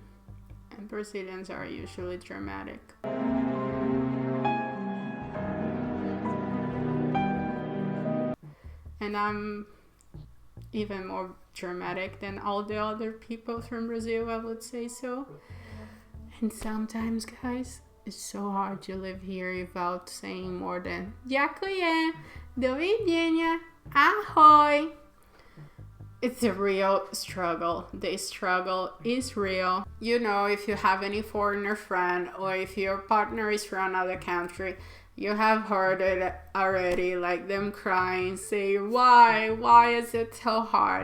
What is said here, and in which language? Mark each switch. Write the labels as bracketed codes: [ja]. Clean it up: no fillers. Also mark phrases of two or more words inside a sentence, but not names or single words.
[en] And Brazilians are usually dramatic. And I'm even more dramatic than all the other people from Brazil, I would say so. And sometimes, guys, it's so hard to live here without saying more than [sk] Ďakujem, dovidenia, ahoj. [en] It's a real struggle. The struggle is real. You know, if you have any foreigner friend or if your partner is from another country, you have heard it already, like them crying, say, why is it so hard?